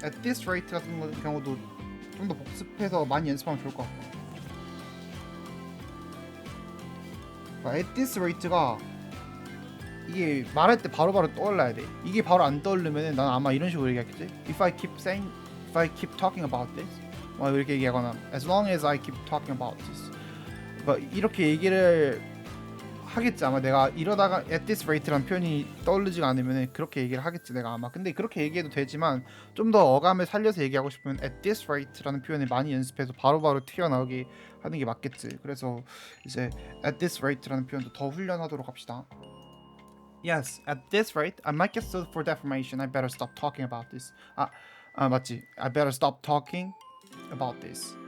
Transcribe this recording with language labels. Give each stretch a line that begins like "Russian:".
Korean: At this rate 같은 경우도 좀 더 복습해서 많이 연습하면 좋을 것 같고. At this rate가 이게 말할 때 바로바로 떠올라야 돼. 이게 바로 안 떠오르면은 난 아마 이런 식으로 얘기하겠지.
English: If I keep talking about this,
Korean: 뭐 이렇게 얘기하거나
English: as long as I keep talking about this.
Korean: 뭐 이렇게 얘기를 하겠지 아마. 내가 이러다가 at this rate라는 표현이 떠오르지가 않으면 그렇게 얘기를 하겠지 내가 아마. 근데 그렇게 얘기해도 되지만 좀 더 어감을 살려서 얘기하고 싶으면 at this rate라는 표현을 많이 연습해서 바로바로 튀어나오게 하는 게 맞겠지. 그래서 이제 at this rate라는 표현도 더 훈련하도록 합시다.
English: Yes, at this rate, I might get sued for defamation. I better stop talking about this.
Korean: 맞지?
English: I better stop talking about this.